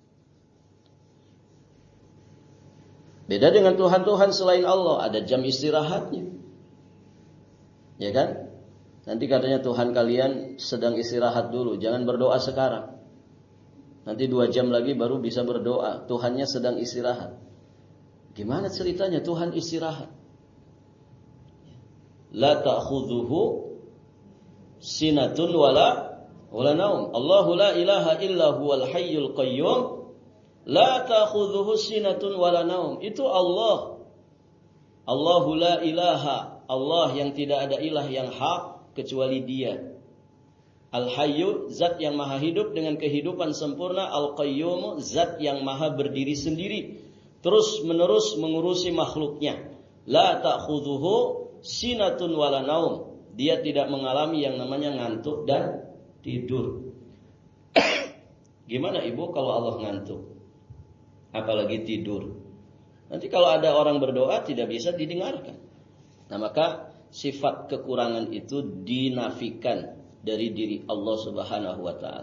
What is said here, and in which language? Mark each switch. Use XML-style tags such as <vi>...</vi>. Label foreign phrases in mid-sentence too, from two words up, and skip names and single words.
<id>Beda dengan Tuhan-Tuhan selain Allah, ada jam istirahatnya. Ya kan? Nanti katanya Tuhan kalian sedang istirahat dulu, jangan berdoa sekarang. Nanti 2 jam lagi baru bisa berdoa. Tuhannya sedang istirahat. Gimana ceritanya Tuhan istirahat?</id> <ar>لا تأخذه سنة ولا نوم. الله لا إله إلا هو الحي القيوم. لا تأخذه سنة ولا نوم.</ar> <id>Itu Allah.</id> <ar>الله لا إله.</ar> <id>Allah yang tidak ada ilah yang hak kecuali Dia. Al-Hayyu, zat yang maha hidup dengan kehidupan sempurna. Al-Qayyum, zat yang maha berdiri sendiri, terus menerus mengurusi makhluknya.</id> <ar>لا تأخذه سنة ولا نوم.</ar> <id>Dia tidak mengalami yang namanya ngantuk dan tidur. Gimana Ibu kalau Allah ngantuk? Apalagi tidur. Nanti kalau ada orang berdoa tidak bisa didengarkan. Nah maka sifat kekurangan itu dinafikan dari diri Allah</id> <ar>سبحانه وتعالى.</ar>